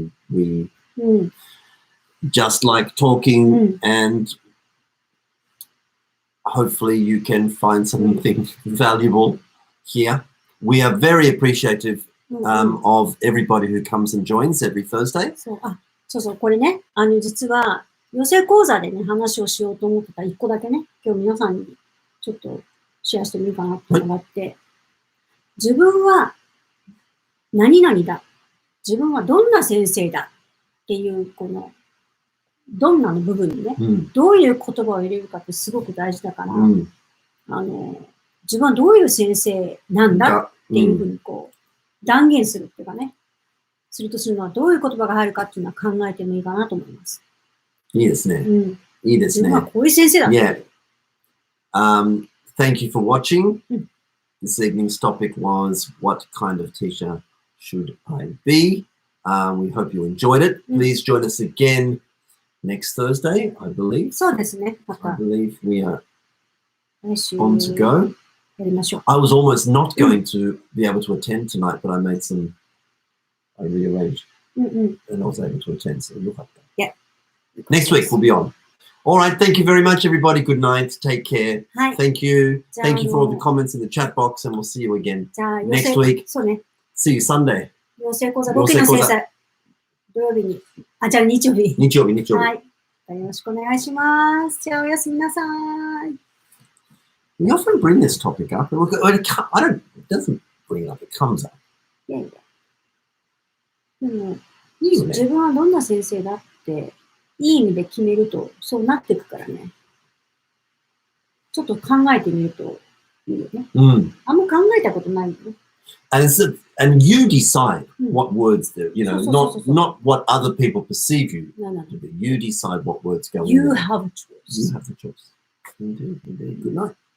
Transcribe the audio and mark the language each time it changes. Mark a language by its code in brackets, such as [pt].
[en] We just like talking and hopefully you can find something valuable here. We are very appreciative of everybody who comes and joins every Thursday. [ja] そう、これね、実は、養成講座でね、話をしようと思ってた一個だけね、今日皆さんにちょっとシェアしてみようかなっていうのがあって、自分は何々だ。自分はどんな先生だっていう、このどんなの部分にね、どういう言葉を入れるかってすごく大事だから、自分はどういう先生なんだっていうふうにこう、断言するっていうかね、するとするのはどういう言葉が入るかっていうのは考えてもいいかなと思います。いいですね。いいですね。自分はこういう先生だって。 [en] Thank you for watching. This evening's topic was what kind of teacher should I be? We hope you enjoyed it. Please join us again next Thursday, I believe. [ja] そうですね。また [en] I believe we are [ja] 来週 [en] on to go. [ja] やりましょう。 [en] I was almost not going to be able to attend tonight, but I rearranged and I was able to attend. So look at that. Yeah. Next week we'll be on. All right. Thank you very much, everybody. Good night. Take care. Thank you. Thank you for all the comments in the chat box, and we'll see you again next week. [ja] そうね。 [en] See you Sunday. [ja] 養成講座、僕の先生。土曜日に。じゃあ日曜日。日曜日。はい。よろしくお願いします。じゃあおやすみなさい。 [en] We often bring this topic up. It doesn't bring up. It comes up. [ja] いやいや。でも、自分はどんな先生だって、いい意味で決めると、そうなっていくからね。ちょっと考えてみるといいよね。あんま考えたことないよね。 [en] And you decide what words there, not what other people perceive you. You decide what words go in. You have a choice. You have the choice. Indeed. Good night.